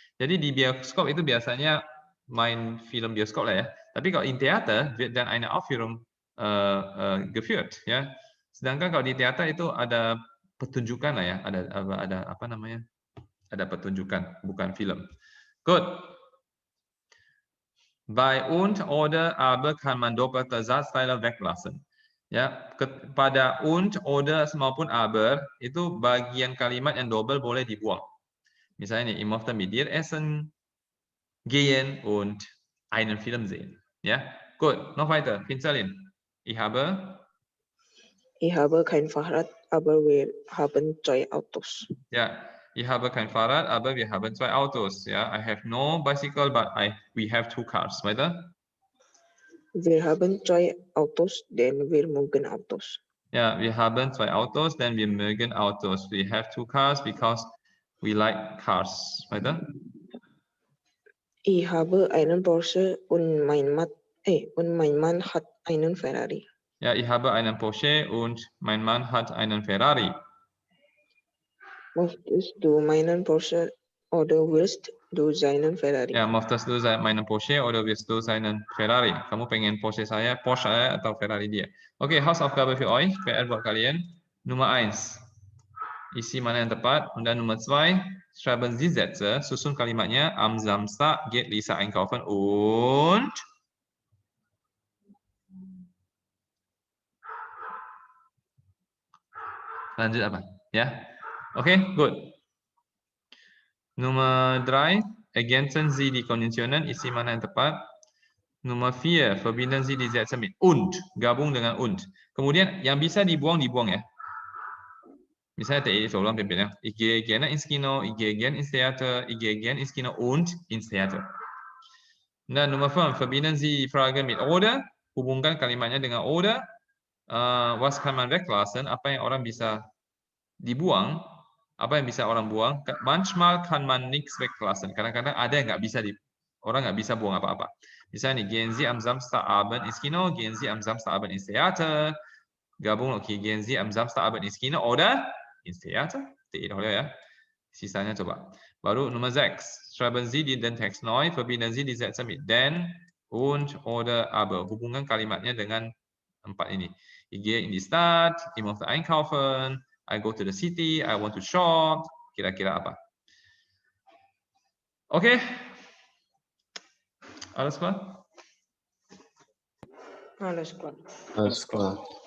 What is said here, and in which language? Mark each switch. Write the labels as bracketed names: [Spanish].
[Indonesian] Jadi di bioskop itu biasanya main film bioskop lah ya. Tapi kalau [German] in Theater wird dann eine Aufführung geführt ya. [Indonesian] Sedangkan kalau di teater itu ada pertunjukan lah ya, ada apa namanya? Ada pertunjukan, bukan film. Good. [German] Bei und, oder, aber kann man doppelte Satzteile weglassen. [Indonesian] Ya, pada und, oder maupun aber itu bagian kalimat yang double boleh dibuang. Misalnya nih, [German] ich möchte mit dir essen gehen und einen Film sehen. Ja, gut. Noch weiter. Pinselin. Ich habe kein Fahrrad, aber wir haben 2 Autos. Ja, ich habe kein Fahrrad, aber wir haben 2 Autos. [English] Ja, I have no bicycle, but we have 2 cars. [German] Weiter? Wir haben 2 Autos, denn wir mögen Autos. Ja, wir haben 2 Autos, denn wir mögen Autos. [English] We have 2 cars because we like cars. [German] Weiter? Ich habe einen Porsche und mein Mann hat einen Ferrari. Ja, ich habe einen Porsche und mein Mann hat einen Ferrari. Möchtest du meinen Porsche oder willst du seinen Ferrari? Ya, möchtest du meinen Porsche oder willst du seinen Ferrari? [Indonesian] Kamu pengen Porsche saya atau Ferrari dia? Oke, [German] Hausaufgabe für euch, [Indonesian] PR buat kalian. [German] Nummer 1, [Indonesian] isi mana yang tepat. [German] Und dann Nummer 2, schreiben Sie Sätze, [Indonesian] susun kalimatnya. [German] Am Samstag geht Lisa einkaufen und [Indonesian] lanjut apa? [German] Ya, oke, good. Nummer 3, ergänzen Sie die Konditionen, [Indonesian] isi mana yang tepat. [German] Nummer 4, verbinden Sie die Sätze mit und, [Indonesian] gabung dengan und. Kemudian yang bisa dibuang ya. Misalnya tadi soalan pimpinnya, [German] ich gehe gerne ins Kino, ich gehe gerne ins Theater, ich gehe gerne ins Kino und ins Theater. Nah, Nummer 5, verbinden Sie die Frage mit oder, [Indonesian] hubungkan kalimatnya dengan oder. [German] Was kann man weglassen, [Indonesian] apa yang orang bisa dibuang, apa yang bisa orang buang. [German] Manchmal kann man nichts weglassen, [Indonesian] kadang-kadang ada yang orang nggak bisa buang apa-apa. Misalnya nih, [German] gehen Sie am Samstagabend ins Kino, gehen Sie am Samstagabend ins Theater. [Indonesian] Gabung, [German] okay, gehen Sie am Samstagabend ins Kino oder ins Theater? Ya. [Indonesian] Sisanya coba. Baru [German] Nummer 6, schreiben Sie den Text neu, verbinden Sie die Sätze mit denn und oder aber. [Indonesian] Hubungan kalimatnya dengan empat ini. [German] Ich gehe in die Stadt, ich möchte einkaufen, [English] I go to the city, I want to shop. [Indonesian] Kira-kira apa? Oke. [German] Alles klar? Alles klar. Alles klar.